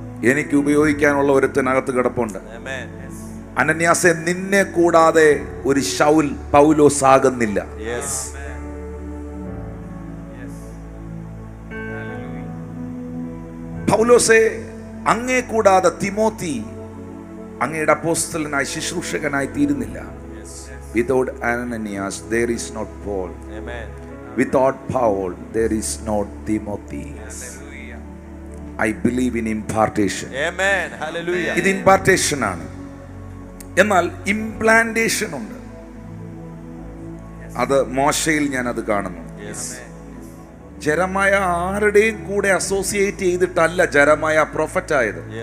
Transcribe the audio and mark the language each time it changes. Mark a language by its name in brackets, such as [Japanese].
[Malayalam] എനിക്ക് ഉപയോഗിക്കാനുള്ള ഒരുത്തനകത്ത് കിടപ്പുണ്ട്. അനന്യാസെ, നിന്നെ കൂടാതെ ഒരു ശൗൽ പൗലോസ് ആകുന്നില്ല. പൗലോസേ, അങ്ങേ കൂടാതെ തിമോത്തി അങ്ങയുടെ അപ്പോസ്തലനായി ശുശ്രൂഷകനായി തീരുന്നില്ല. [English] Without Ananias there is not Paul. Without Paul there is not Timothy. I believe in impartation. Amen. Hallelujah. [Malayalam] ഇത് impartation ആണ്. എന്നാൽ ഇംപ്ലാന്റേഷൻ ഉണ്ട്. അത് മോശയിൽ ഞാൻ അത് കാണുന്നു. ജെറമായ ആരുടെയും കൂടെ അസോസിയേറ്റ് ചെയ്തിട്ടല്ല ജെറമായ പ്രൊഫറ്റ് ആയത്.